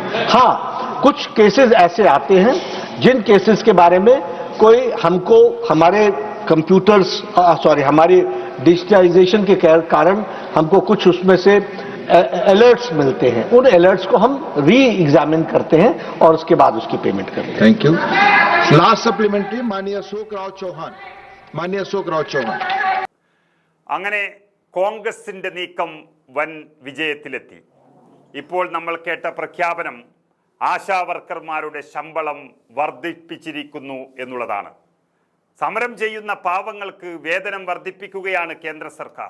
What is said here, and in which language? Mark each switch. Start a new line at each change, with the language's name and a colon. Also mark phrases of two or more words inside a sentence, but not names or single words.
Hindi: हाँ, कुछ केसेस ऐसे आते हैं जिन केसेस के बारे में कोई हमको हमारे कंप्यूटर्स हमारी डिजिटलाइजेशन के कारण हमको कुछ उसमें से अलर्ट्स मिलते हैं, उन अलर्ट्स को हम
English: re examine
Hindi: करते हैं और उसके बाद उसकी पेमेंट करते हैं।
English: thank you. last supplementary
Hindi: माननीय अशोक राव चौहान।
Malayalam: അങ്ങനെ കോൺഗ്രസിന്റെ നീക്കം വൻ വിജയത്തിലെത്തി. ഇപ്പോൾ നമ്മൾ കേട്ട പ്രഖ്യാപനം ആശാവർക്കർമാരുടെ ശമ്പളം വർദ്ധിപ്പിച്ചിരിക്കുന്നു എന്നുള്ളതാണ്. സമരം ചെയ്യുന്ന പാവങ്ങൾക്ക് വേതനം വർദ്ധിപ്പിക്കുകയാണ് കേന്ദ്ര സർക്കാർ.